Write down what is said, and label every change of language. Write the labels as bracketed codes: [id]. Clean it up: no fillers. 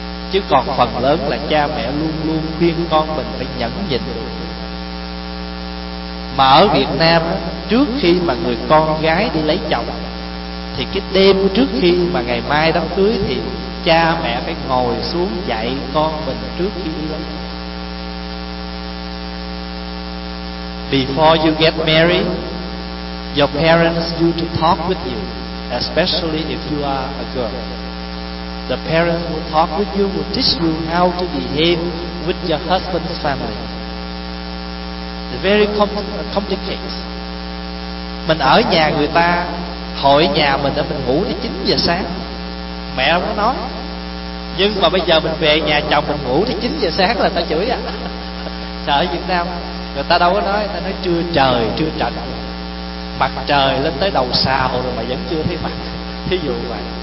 [vi] Chứ còn phần lớn là cha mẹ luôn luôn khuyên con mình phải nhẫn nhịn. Mà ở Việt Nam, trước khi mà người con gái đi lấy chồng, thì cái đêm trước khi mà ngày mai đám cưới thì cha mẹ phải ngồi xuống dạy con mình trước khi đi lấy. [en] Before you get married, your parents need to talk with you, especially if you are a girl. The parents will talk with you, will teach you how to behave with your husband's family. It's very complicated. [vi] Mình ở nhà người ta, hồi nhà mình đó mình ngủ tới 9 giờ sáng, mẹ không có nói. Nhưng mà bây giờ mình về nhà chồng mình ngủ tới 9 giờ sáng là ta chửi à? Sợ Việt Nam người ta đâu có nói, ta nói chưa trời chưa trận, mặt trời lên tới đầu sào rồi mà vẫn chưa thấy mặt. Thí dụ vậy.